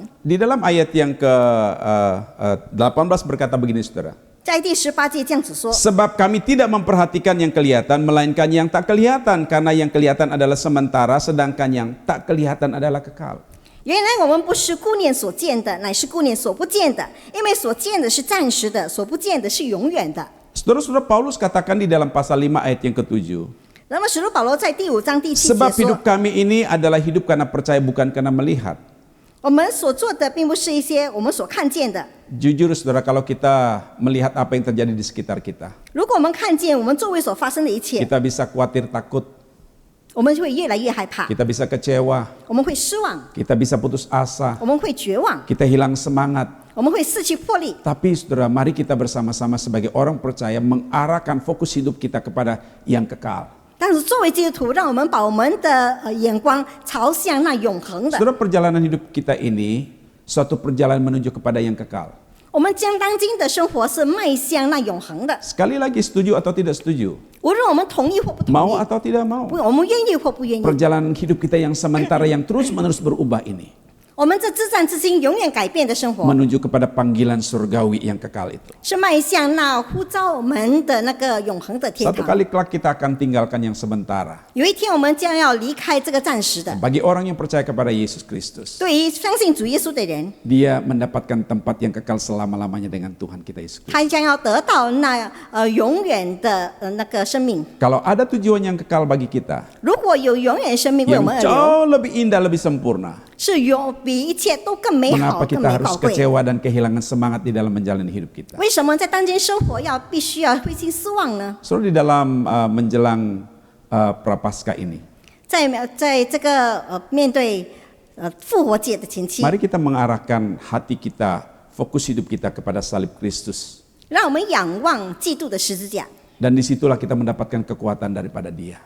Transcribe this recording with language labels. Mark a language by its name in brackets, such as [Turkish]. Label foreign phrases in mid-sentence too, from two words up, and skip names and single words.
[Indonesian] Di dalam ayat yang ke-18 berkata begini saudara. [Chinese] 在第18节这样子说， [Indonesian] Sebab kami tidak memperhatikan yang kelihatan, melainkan yang tak kelihatan. Karena yang kelihatan adalah sementara, sedangkan yang tak kelihatan adalah kekal. [Chinese] 原来我们不是顾念所见的，乃是顾念所不见的，因为所见的是暂时的，所不见的是永远的。 [Indonesian] Saudara-saudara, Paulus katakan di dalam pasal 5 ayat yang ke-7. [Chinese] 那么使徒保罗在第5章第7 [Indonesian] Sebab [Chinese] 节 [Indonesian] hidup [Chinese] 说， [Indonesian] kami ini adalah hidup karena percaya bukan karena melihat. [Chinese] 我们所做的并不是一些我们所看见的。 [Indonesian] Jujur saudara, kalau kita melihat apa yang terjadi di sekitar kita, [Chinese] 如果我们看见我们周围所发生的一切， [Indonesian] kita bisa khawatir, takut, [Chinese] 我们就会越来越害怕， [Indonesian] kita bisa kecewa, [Chinese] 我们会失望， [Indonesian] kita bisa putus asa, [Chinese] 我们会绝望， [Indonesian] kita hilang semangat. [Chinese] 我们会失去魄力。 [Indonesian] Tapi saudara, mari kita bersama-sama sebagai orang percaya mengarahkan fokus hidup kita kepada yang kekal. [Chinese] 但是作为基督徒，让我们把我们的眼光朝向那永恒的。 [Indonesian] Saudara, perjalanan hidup kita ini suatu perjalanan menuju kepada yang kekal. [Chinese] 我们将当今的生活是迈向那永恒的。 [Indonesian] Sekali lagi, setuju atau tidak setuju? [Chinese] 无论我们同意或不同 [Indonesian] Mau [Chinese] 意， [Indonesian] atau tidak mau? [Chinese] 我们愿意或不愿意， [Indonesian] Perjalanan hidup kita yang sementara yang terus-menerus berubah ini [Chinese] 我们这自战自新、永远改变的生活， [Indonesian] menuju kepada panggilan surgawi yang kekal itu. [Chinese] 是迈向那呼召我们的那个永恒的天 [Indonesian] Satu [Chinese] 堂。 [Indonesian] kali kelak kita akan tinggalkan yang sementara. [Chinese] 有一天，我们将要离开这个暂时的。 [Indonesian] Bagi orang yang percaya kepada Yesus Kristus, [Chinese] 对于相信主耶稣的人， [Indonesian] dia mendapatkan tempat yang kekal selama-lamanya dengan Tuhan kita Yesus Kristus. [Chinese] 他将要得到那永远的那个生命。 [Indonesian] Kalau ada tujuan yang kekal bagi kita, [Chinese] 如果有永远生命为我 [Indonesian] yang [Chinese] 们而留， [Indonesian] jauh lebih indah, lebih sempurna, [Chinese] 是比一切都更美好、 [Indonesian] mengapa [Chinese] 更 [Indonesian] kita [Chinese] 美 [Indonesian] harus [Chinese] 宝贵。 [Indonesian] kecewa dan kehilangan semangat di dalam menjalani hidup kita? [Chinese] 为什么在当今生活必须要灰心失望呢？ [Indonesian] Saudara, di dalam menjelang Prapaskah ini, [Chinese] 在这个面对复活节的前期， [Indonesian] mari kita mengarahkan hati kita, fokus hidup kita kepada salib Kristus. [Chinese] 让我们仰望基督的十字架， [Indonesian] Dan disitulah kita mendapatkan kekuatan daripada Dia